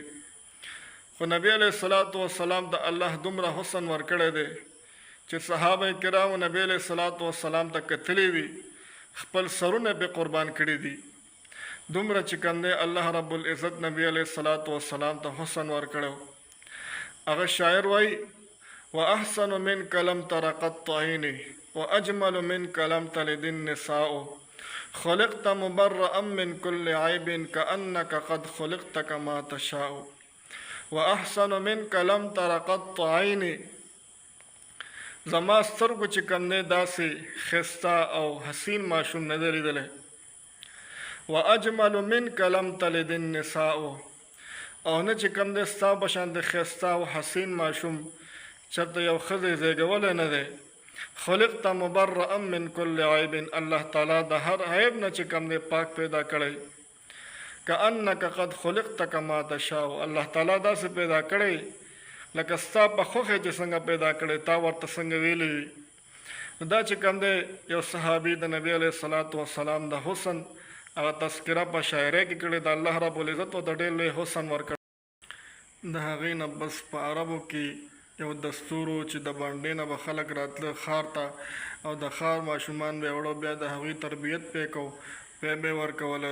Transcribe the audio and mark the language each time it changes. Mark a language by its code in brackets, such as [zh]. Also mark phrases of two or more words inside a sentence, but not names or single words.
[ps] خو نبی [ar] علیه الصلاۃ والسلام [ps] ته الله دومره حسن ورکړی دی چې صحابه کرامو نبی [ar] علیه الصلاۃ والسلام [ps] ته کتلي دي، خپل سرونه پې قربان کړي دي. دومره چې کوم دی [ar] الله رب العزت [ps] نبی [ar] علیه الصلاۃ والسلام [ps] ته حسن ورکړی. هغه شاعر وایي [ar] واحسن منک لم تر قط عینی واجمل منک لم تلد النساء خلقت مبرئا من كل عیب کأنک قد خلقت کما تشاء واحسن منک لم تر قط عینی. [ps] زما سترګو چې کوم دی داسې ښایسته او حسین ماشوم نه دی لیدلی. [ar] واجمل منک لم تلد النساء، [ps] او نه چې کوم دی ستا په شان د ښایسته او حسین ماشوم چېرته یو ښځې زیږولی نه دی. [ar] خلقت مبرئا من کل عیب، [ps] الله تعالی د هر عیب نه چې کوم دی پاک پیدا کړی. [ar] کأنک قد خلقت کما تشاء، [ps] الله تعالی داسې پیدا کړی لکه ستا په خوښې چې څنګه پیدا کړی، تا ورته څنګه ویلی وي. دا چې کوم دی یو صحابي د نبي [ar] علیه الصلاۃ والسلام [ps] د حسن هغه تذکره په شاعرۍ کې کړې ده. [ar] الله رب العزت [ps] ورته ډېر لوی حسن ورکړ. د هغې نه بس په عربو کې یو دستور و چې د بانډې نه به خلک راتله ښار ته، او د ښار ماشومان به یې وړو، بیا د هغوی تربیت پې کو، پی به یې ورکوله.